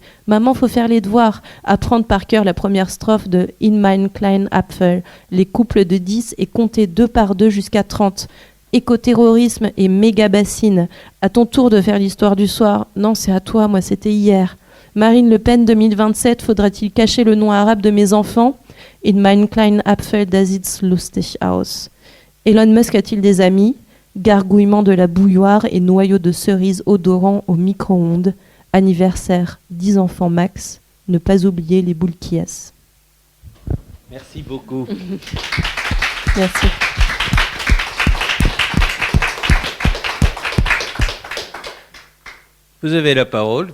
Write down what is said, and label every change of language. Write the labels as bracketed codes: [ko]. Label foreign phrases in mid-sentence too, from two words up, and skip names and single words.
[fr] Maman, faut faire les devoirs, apprendre par cœur la première strophe de In mein kleinen Apfel, les couples de 10 et compter 2 par 2 jusqu'à 30. Écoterrorisme et méga bassine. À ton tour de faire l'histoire du soir. Non, c'est à toi, moi c'était hier. Marine Le Pen 2027, faudra-t-il cacher le nom arabe de mes enfants ? [de] In mein kleinen Apfel, das sieht lustig aus. [fr] Elon Musk a-t-il des amis ? Gargouillement de la bouilloire et noyau de cerise odorant au micro-ondes. Anniversaire, 10 enfants max. Ne pas oublier les boules qui ess. Merci beaucoup. Merci. Vous avez la parole.